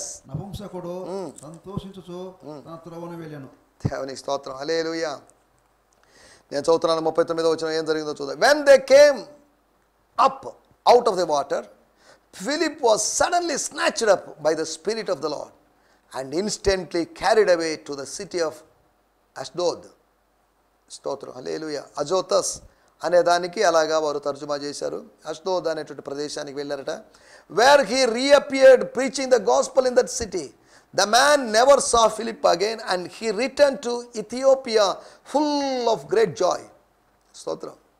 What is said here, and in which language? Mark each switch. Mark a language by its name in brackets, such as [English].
[Telugu] నపుంసకుడు సంతోషించుచు తన త్రోవను వెళ్ళాను. దేవుని స్తోత్రం, హల్లెలూయా. నేను చదువుతున్నాను 39వ వచనం ఏం జరిగిందో చూద్దాం. [English] When they came up out of the water, Philip was suddenly snatched up by the Spirit of the Lord and instantly carried away to the city of Ashdod. [Telugu] స్తోత్రం, హల్లెలూయా. అజోతస్ అనే దానికి అలాగా వారు తర్జుమా చేశారు. అష్డోద్ అనేటువంటి ప్రదేశానికి వెళ్ళారట. [English] Where he reappeared preaching the gospel in that city. The man never saw Philip again and he return to Ethiopia full of great joy. [Telugu] స్తోత్రం.